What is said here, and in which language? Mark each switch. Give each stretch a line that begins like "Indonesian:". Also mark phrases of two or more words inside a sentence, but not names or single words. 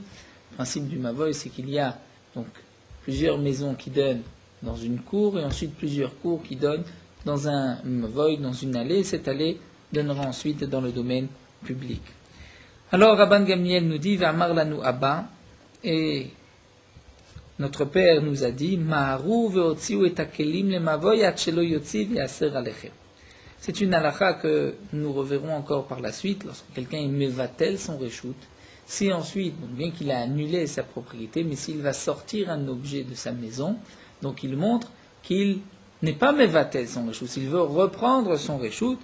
French: Le principe du Mavoy, c'est qu'il y a donc plusieurs maisons qui donnent dans une cour, et ensuite plusieurs cours qui donnent dans un Mavoy, dans une allée. Cette allée donnera ensuite dans le domaine public. Alors Rabban Gamliel nous dit,
Hebrew: ואמר לנו אבא,
French: et notre père nous a dit,
Hebrew: מהרו והוציאו את הכלים למבוי עד שלא יוציא ויאסר עליכם.
French: C'est une halakha que nous reverrons encore par la suite, lorsque quelqu'un est mevatel son reshout. Si ensuite, donc bien qu'il a annulé sa propriété, mais s'il va sortir un objet de sa maison, donc il montre qu'il n'est pas mevatel son reshout, s'il veut reprendre son reshout.